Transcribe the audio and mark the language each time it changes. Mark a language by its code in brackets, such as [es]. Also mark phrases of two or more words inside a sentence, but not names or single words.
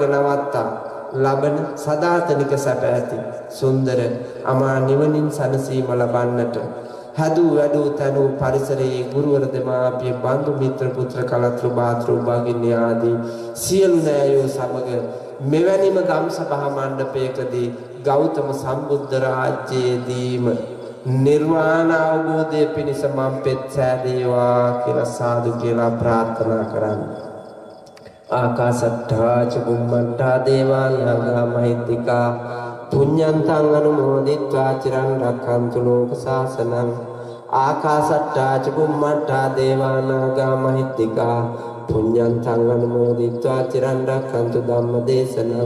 [si] නවත්තා ලබන සදාතනික සැප ඇති සුන්දර අමා නිවනින් සැනසීම ලබන්නට හදූ වැඩූ තනූ පරිසරයේ ගුරුවර දෙමාපිය බන්දු මිත්‍ර පුත්‍ර කලත්‍ර භාතෘ භගිනී ආදී සියලු නෑයෝ සමග මෙවැනිම ධම් සභා මණ්ඩපයකදී ගෞතම සම්බුද්ධ රාජ්‍යයේදීම නිර්වාණ අවබෝධය පිණිස මම් පෙත් සෑදේවා කියලා සාදු කියලා ප්‍රාර්ථනා කරන්න. [pi] ආකාශට්ඨා ච බුම්මට්ඨා දේවා නාග මහිත්‍තිකා පුඤ්ඤන්තං අනුමෝදිත්වා චිරන් රක්ඛන්තු ලෝක සාසනං. ආකාශට්ඨා ච බුම්මට්ඨා දේවා නාග මහිත්‍තිකා පුඤ්ඤන්තං අනුමෝදිත්වා චිරන් රක්ඛන්තු ධම්ම දේශනං.